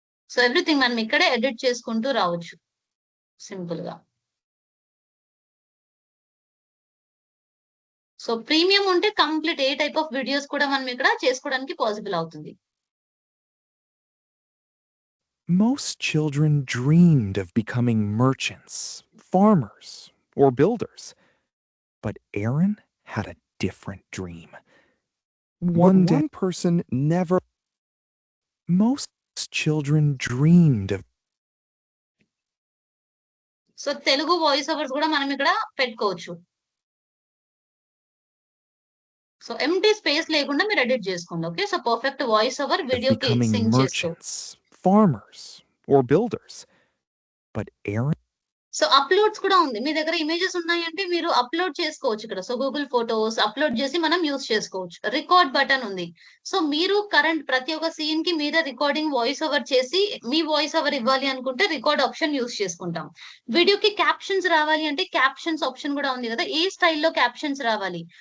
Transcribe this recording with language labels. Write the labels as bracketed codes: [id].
[te] So everything మనం ఇక్కడే edit చేసుకుంటూ రావచ్చు సింపుల్ గా. సో ప్రీమియం ఉంటే complete ఏ type of videos కూడా మనం ఇక్కడ చేసుకోవడానికి పాసిబుల్ అవుతుంది. [en] Most children dreamed of becoming merchants, farmers, or builders. But Aaron had a different dream. One person never. Most children dreamed of. [te] So Telugu voice overs కూడా మనం ఇక్కడ పెట్టుకోవచ్చు. So empty space లేకుండా మీరు ఎడిట్ చేసుకోండి. Okay, so perfect voice over వీడియోకి [en] becoming [te] sync చేస్తూ. [en] merchants, farmers, or builders. But Aaron. [te] So uploads కూడా ఉంది. మీ దగ్గర ఇమేజెస్ ఉన్నాయంటే మీరు అప్లోడ్ చేసుకోవచ్చు ఇక్కడ. సో గూగుల్ ఫోటోస్ అప్లోడ్ చేసి మనం యూజ్ చేసుకోవచ్చు. రికార్డ్ బటన్ ఉంది. సో మీరు కరెంట్ ప్రతి ఒక్క సీన్ కి మీరే రికార్డింగ్ వాయిస్ ఓవర్ చేసి మీ వాయిస్ ఓవర్ ఇవ్వాలి అనుకుంటే రికార్డ్ ఆప్షన్ యూజ్ చేసుకుంటాం. వీడియోకి క్యాప్షన్స్ రావాలి అంటే క్యాప్షన్స్ ఆప్షన్ కూడా ఉంది కదా. ఏ స్టైల్లో క్యాప్షన్స్ రావాలి.